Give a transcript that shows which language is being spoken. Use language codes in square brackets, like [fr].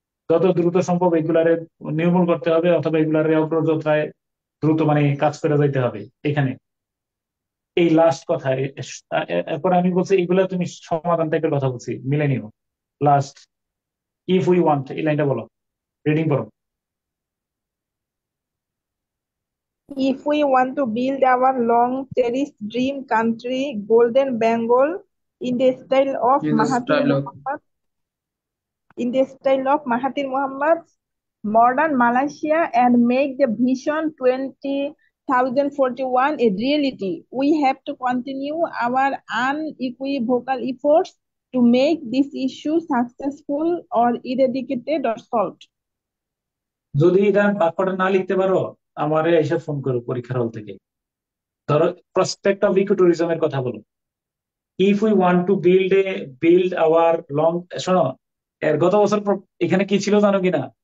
[bn] যত দ্রুত সম্ভব এগুলারে নির্মূল করতে হবে, অথবা এগুলারে অগ্রযাত্রায় দ্রুত মানে কাজ করে যাইতে হবে। এখানে এই লাস্ট কথা, এরপর আমি বলছি এগুলা তুমি সমাধান টাইপের কথা বলছি, মিলে নিও। লাস্ট, [en] if we want, [bn] এই লাইনটা বলো, রিডিং করো। [en] If we want to build our long cherished dream country, Golden Bengal, in the style of in the Mahathir style of Mohamad, modern Malaysia, and make the Vision 2041 a reality, we have to continue our unequivocal efforts to make this issue successful or eradicated or solved. [bn] যদি এটা বাক্যটা না লিখতে পারো আমারে এসে phone করো পরীক্ষার হল থেকে। ধরো প্রসপেক্ট অফ ইকোট্যুরিজমের কথা বলো। [en] if we want to build our long, [bn] শোনো এর গত বছর এখানে কি ছিল জানো কিনা?